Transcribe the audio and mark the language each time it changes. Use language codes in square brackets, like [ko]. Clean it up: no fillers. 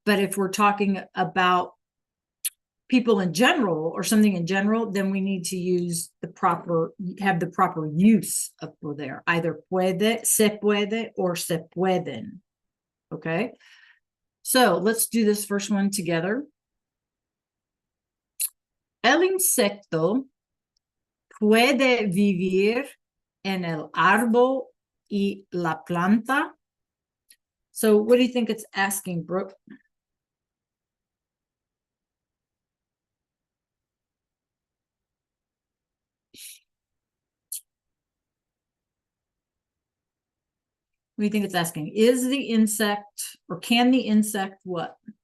[en] But if we're talking about people in general or something in general, then we need to use have the proper use of poder, either puede, se puede, or se pueden. Okay. So let's do this first one together. [es] El insecto puede vivir en el árbol y la planta. [en] So what do you think it's asking, Brooke? What do you think it's asking? Is the insect, or can the insect what?